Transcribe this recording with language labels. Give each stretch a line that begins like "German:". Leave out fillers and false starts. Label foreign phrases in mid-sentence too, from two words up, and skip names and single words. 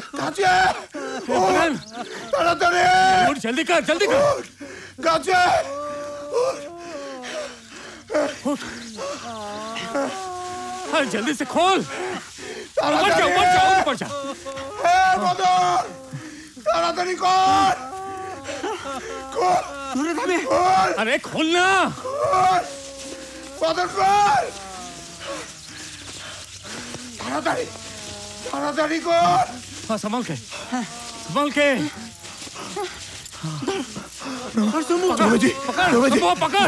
Bangla: গাছে তাড়াতাড়ি জলদি কর জলদি কর গাছে
Hindi: हाँ जल्दी से खोल ऊपर जा
Bangla: মদন তাড়াতাড়ি কর
Hindi: अरे खोलना
Bangla: মদন কর তাড়াতাড়ি তাড়াতাড়ি কর
Hindi: हाँ संभाल के पकड़